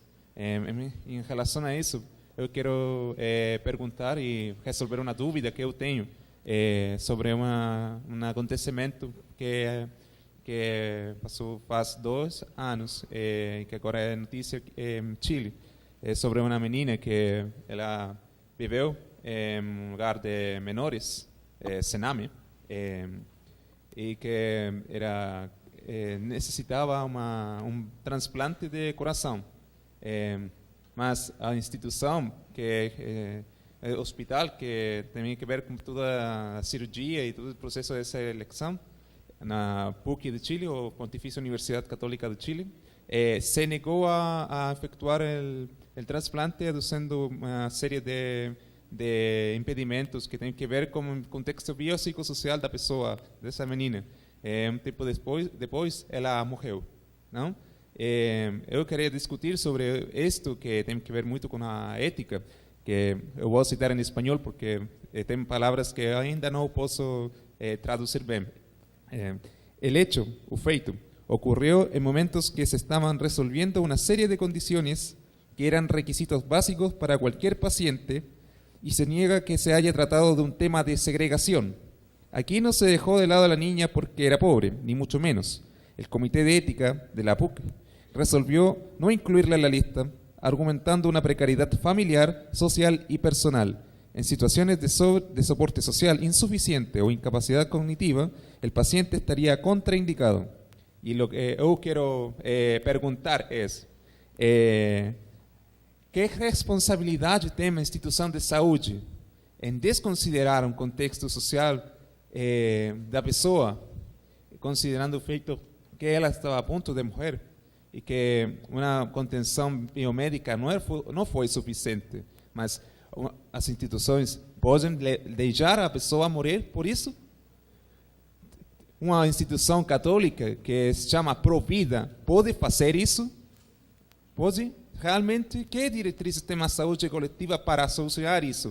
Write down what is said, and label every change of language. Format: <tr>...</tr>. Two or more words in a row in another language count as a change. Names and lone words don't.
<pt>Em relação a isso, eu quero perguntar e resolver uma dúvida que eu tenho sobre um acontecimento que passou faz 2 anos, que agora é notícia em Chile, sobre uma menina que ela viveu em um lugar de menores, Sename,</pt> <es>y que necesitaba un trasplante de corazón.</es> <pt>Mas a</pt> <es>institución, que el hospital, que tenía que ver con toda la cirugía y todo el proceso de selección, na PUC de Chile, o Pontificia Universidad Católica de Chile, se negó a efectuar el trasplante, aduciendo una serie de impedimentos que tienen que ver con el contexto biopsicossocial</es> <pt>da pessoa, dessa menina. Um tempo depois ela morreu, não? Eu queria discutir sobre isto, que tem que ver muito com a ética, que eu vou citar em espanhol porque tem palavras que ainda não posso traduzir bem. O feito,</pt> <es>ocurrió en momentos que se estaban resolviendo una serie de condiciones que eran requisitos básicos para cualquier paciente, y se niega que se haya tratado de un tema de segregación. Aquí no se dejó de lado a la niña porque era pobre, ni mucho menos. El Comité de Ética de la PUC resolvió no incluirla en la lista, argumentando una precariedad familiar, social y personal. En situaciones de soporte social insuficiente o incapacidad cognitiva, el paciente estaría contraindicado. Y lo que yo quiero perguntar es, ¿qué responsabilidad tiene la institución de saúde en desconsiderar un contexto social</es> <pt>da pessoa,</pt> <es>considerando el feito que ela estaba a punto de morrer y que una contención biomédica no fue suficiente, mas as instituições podem deixar a pessoa morrer por isso? Uma instituição católica que se chama Provida pode fazer isso? Pode? Realmente, que diretrizes tem a saúde coletiva para solucionar isso?</es>